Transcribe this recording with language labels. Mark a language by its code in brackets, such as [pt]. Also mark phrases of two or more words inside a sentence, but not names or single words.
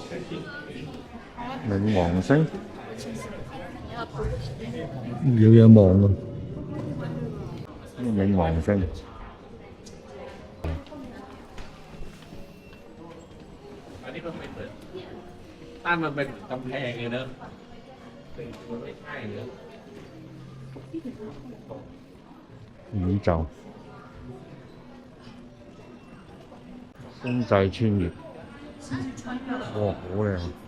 [yue] 冥王星，有嘢望啊！冥王星， [th] อันนี้มันไม่เหมือนตั้นมันเป็นกำแพงเลยเนอะเป็นมันไม่ใช่เนอะ [yue] 宇宙，星際穿越，哇，好靚！